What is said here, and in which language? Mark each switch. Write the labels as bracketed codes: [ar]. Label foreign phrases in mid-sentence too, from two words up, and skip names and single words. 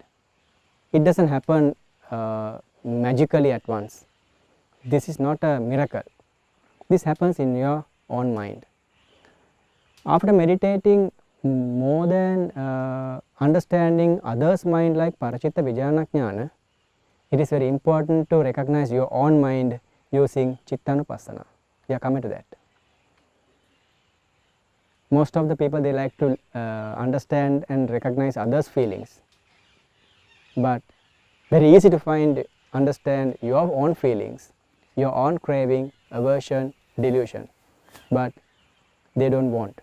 [en] It does not happen magically at once. This is not a miracle. This happens in your own mind. After meditating more than understanding others' mind like [pi] parachitta vijnana jnana, [en] it is very important to recognize your own mind using chittanupassana. We are coming to that. Most of the people, they like to understand and recognize others' feelings, but very easy to understand your own feelings, your own craving, aversion, delusion, but they don't want.